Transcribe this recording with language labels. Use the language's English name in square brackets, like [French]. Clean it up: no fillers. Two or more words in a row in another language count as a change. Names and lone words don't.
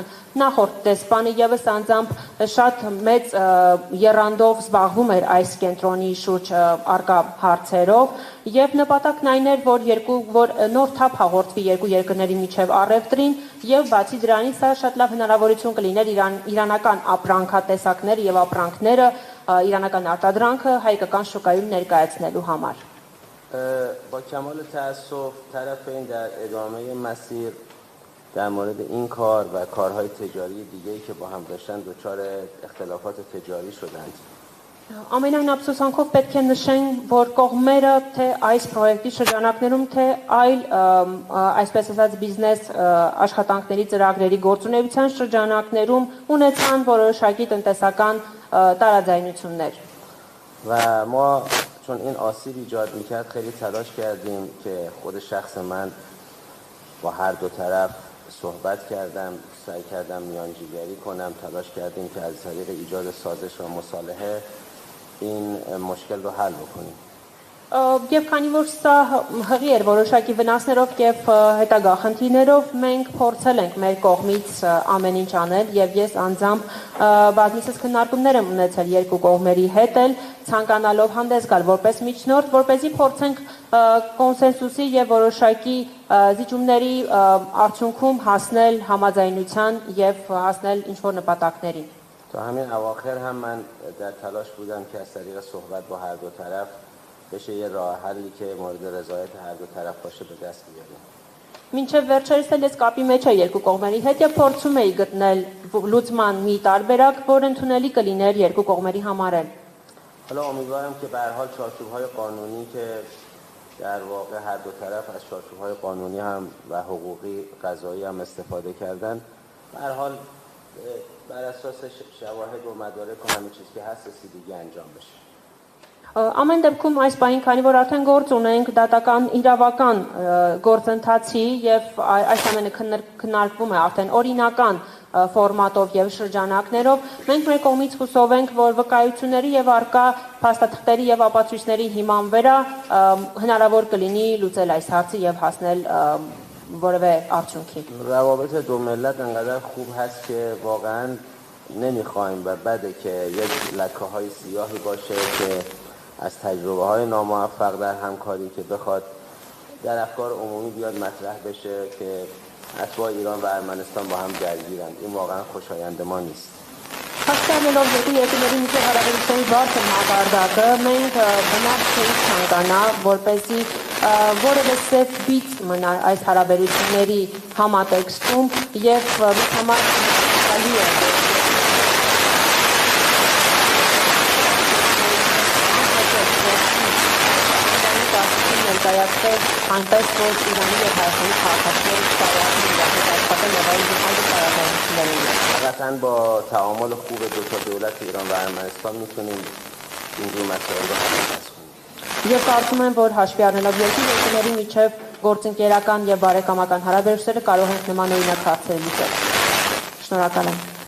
[Armenian] նախորդ դեսպանը եւս անձամբ շատ մեծ եռանդով զբաղվում էր այս կենտրոնի շուրջ արկա հարցերով եւ նպատակն այն էր որ նոր թափ հաղորդվի երկու երկրների միջև առևտրին եւ բացի դրանից սա շատ լավ հնարավորություն կլիներ իրանական ապրանքատեսակները եւ ապրանքները իրանական արտադրանքը հայկական շուկայում ներկայացնելու համար. [Persian] با کمال تأسف طرفین در ادامه مسیر در مورد این کار و کارهای تجاری دیگه‌ای که با هم داشتن دچار اختلافات تجاری شدند. [Armenian] Ամենայն ափսոսանքով պետք է նշենք, որ կողմերը թե այս պրոյեկտի շրջանակներում, թե այլ այսպես ասած բիզնես աշխատանքների ծրագրերի գործունեության շրջանակներում ունեցան որոշակի տնտեսական տարաձայնություններ. [Persian] و ما چون این آسیب ایجاد میکرد خیلی تلاش کردیم که خود شخص من با هر دو طرف صحبت کردم، سعی کردم میانجیگری کنم، تلاش کردیم که از طریق ایجاد سازش و مصالحه این مشکل رو حل بکنیم. [Armenian] Եվ քանի որ սա հղի էր որոշակի վնասներով եւ հետագա խնդիրներով մենք փորձել ենք մեր կողմից ամեն ինչ անել եւ ես անձամբ բազմիցս քննարկումներ եմ ունեցել երկու կողմերի հետ էլ ցանկանալով հանդես գալ որպես միջնորդ, որպեսզի փորձենք կոնսենսուսի եւ որոշակի զիջումների արդյունքում հասնել համաձայնության եւ հասնել ինչ որ նպատակների. [Persian] تا همین اواخر هم من در تلاش بودم که از طریق صحبت با هر دو طرف بشه یه راه حلی که مورد رضایت هر دو طرف باشه به دست بیاریم. [Armenian] Մինչև վերջերս էլ ես կապի մեջ եմ երկու կողմերի հետ եւ փորձում էի գտնել լուծման մի տարբերակ, որ ընդունելի կլիներ երկու կողմերի համար էլ. [Persian] حالا امیدوارم که به هر حال چارچوب‌های قانونی که در واقع هر دو طرف از چارچوب‌های قانونی هم و حقوقی قضایی هم استفاده کردن به هر حال بر اساس شواهد و مدارک و همه چیز که هست رسیدگی انجام بشه. [Armenian] Ամեն դեպքում այս պահին, քանի որ արդեն գործ ունենք դատական իրավական գործընթացի եւ այս ամենը քննարկվում է արդեն օրինական ֆորմատով եւ շրջանակներով, մենք մեր կողմից հուսով ենք, որ վկայությունների եւ արկա փաստաթղթերի եւ ապացույցների հիման վրա հնարավոր կլինի լուծել այս հարցը եւ հասնել որևէ արդյունքի. [Persian] روابط دو ملت انقدر خوب هست که واقعا نمیخوایم و بده که یک لکه‌های سیاهی باشه که از تجربه‌های ناموفق در همکاری که بخواد در افکار عمومی بیاد مطرح بشه که اتباع ایران و ارمنستان با هم درگیرن. این واقعا خوشایند ما نیست. [Armenian] Հասկանալով երկու երկրների միջև հարաբերությունների բարձր մակարդակը մենք բնավ չենք ցանկանա, որպեսզի որևէ սև բիծ մնա այս հարաբերությունների համատեքստում եւ համար հալի է ներկայացնել այնպես, որ Իրանի եւ Հայաստանի քաղաքացիները կարողանան իրապես աշխատել եւ այլ տարբերություններ ունենալ. [Persian] قطعا با تعامل خوب دو تا دولت ایران و ارمنستان میتونیم اینجور مسائل رو حل کنیم. [Armenian] Եվ կարծում եմ, որ հաշվի առնելով երկու երկրների միջև գործընկերական եւ բարեկամական հարաբերությունները կարող են նման օրինակ հարցեր լուծել. Շնորհակալ եմ.